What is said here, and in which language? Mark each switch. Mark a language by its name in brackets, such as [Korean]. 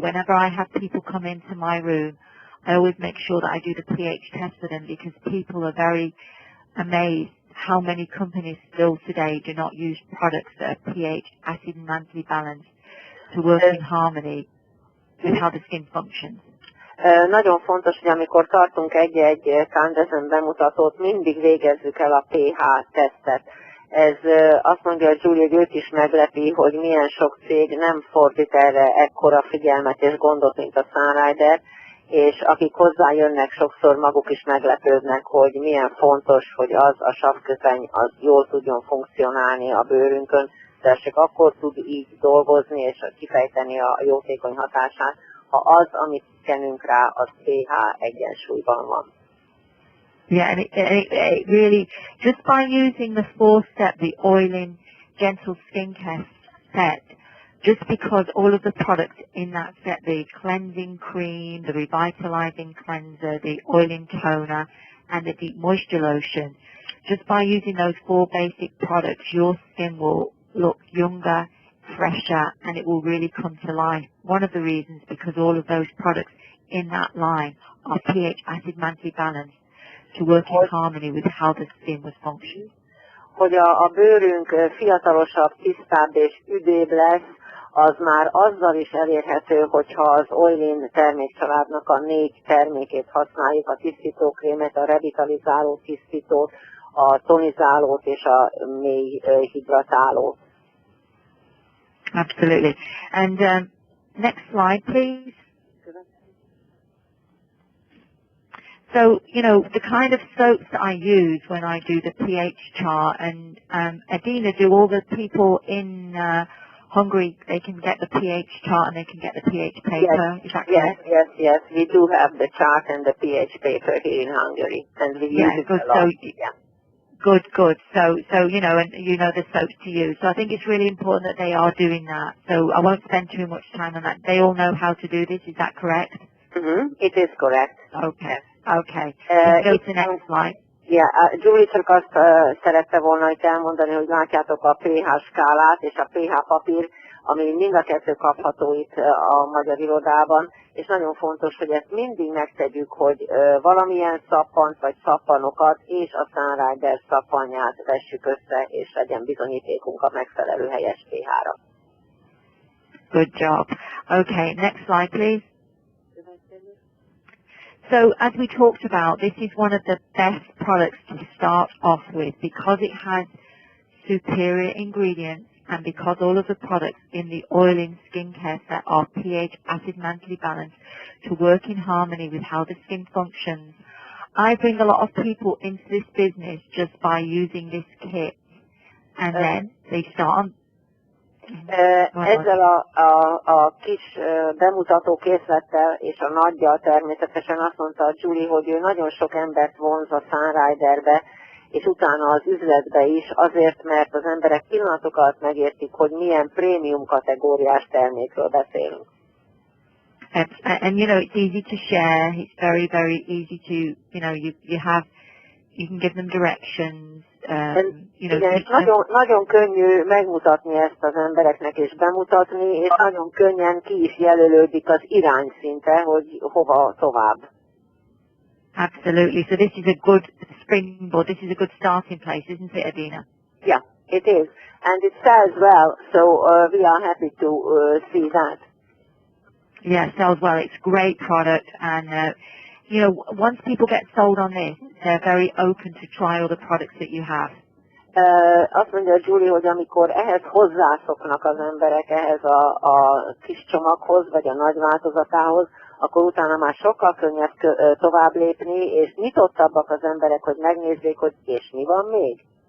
[English] Whenever I have people come into my room, I always make sure that I do the pH test for them because people are very amazed how many companies still today do not use products that are pH acid and mantle balanced to work in harmony with how the skin functions. [Hungarian] Nagyon fontos, hogy amikor tartunk egy-egy Kandesn bemutatót, mindig végezzük el a pH tesztet. Ez azt mondja Julie, hogy őt is meglepi, hogy milyen sok cég nem fordít erre ekkora figyelmet és gondot, mint a Sunrider, és akik hozzájönnek, sokszor maguk is meglepődnek, hogy milyen fontos, hogy az a savköpeny az jól tudjon funkcionálni a bőrünkön, de csak akkor tud így dolgozni és kifejteni a jótékony hatását, ha az, amit kenünk rá, az pH egyensúlyban van. [English] Yeah, and it really, just by using the 4-step, the oiling, gentle skincare set, just because all of the products in that set, the cleansing cream, the revitalizing cleanser, the oiling toner, and the deep moisture lotion, just by using those 4 basic products, your skin will look younger, fresher, and it will really come to life. One of the reasons, because all of those products in that line are pH acid mantle balanced to work in harmony with how the skin was functioning. [Hungarian] Hogy a bőrünk fiatalosabb, tisztább és üdébb lesz, az már azzal is elérhető, hogyha az Oilin termékcsaládnak a 4 termékét használjuk, a tisztítókrémet, a revitalizáló tisztítót, a tonizálót és a mély hidratálót. [English] Absolutely. And next slide, please. So, you know, the kind of soaps that I use when I do the pH chart, and Adina, do all the people in Hungary, they can get the pH chart and they can get the pH paper? Yes, is that correct? yes. We do have the chart and the pH paper here in Hungary, and we use it a lot. Good. So, you know, and you know the soaps to use. So I think it's really important that they are doing that. So I won't spend too much time on that. They all know how to do this, is that correct? It is correct. Okay. Let's go to the next slide. [Hungarian] Yeah, Julie csak azt szerette volna itt elmondani, hogy látjátok a pH skálát és a pH papír, ami mind a kettő kapható itt a magyar irodában, és nagyon fontos, hogy ezt mindig megtegyük, hogy valamilyen szappant vagy szappanokat és a Sunrider szappanját vessük össze, és legyen bizonyítékunk a megfelelő helyes pH-ra. [English] Good job. Okay, next slide, please. So, as we talked about, this is one of the best products to start off with because it has superior ingredients and because all of the products in the oiling skincare set are pH acid mantle balanced to work in harmony with how the skin functions. I bring a lot of people into this business just by using this kit, and then they start on. [Hungarian] Ezzel a kis bemutató készlettel és a nagyjal természetesen azt mondta a Julie, hogy ő nagyon sok embert vonz a Sunriderbe, és utána az üzletbe is, azért, mert az emberek pillanatok alatt megértik, hogy milyen prémium kategóriás termékről beszélünk. [English] And you know, it's easy to share. It's very, very easy to, you know, you can give them directions. You know, [Hungarian] igen, és nagyon könnyű megmutatni ezt az embereknek és bemutatni, és nagyon könnyen ki is jelölődik az irány szinte, hogy hova tovább. [English] Absolutely. So this is a good springboard. This is a good starting place, isn't it, Adina? Yeah, it is. And it sells well, so we are happy to see that. Yeah, it sells well. It's a great product, and you know, once people get sold on this, they're very open to try all the products that you have. [Hungarian] Azt mondja Julie, hogy amikor ehhez hozzászoknak az emberek, ehhez a kis csomaghoz, vagy a nagy változatához, akkor utána már sokkal könnyebb tovább lépni, és nyitottabbak az emberek, hogy megnézzék, hogy és mi van még.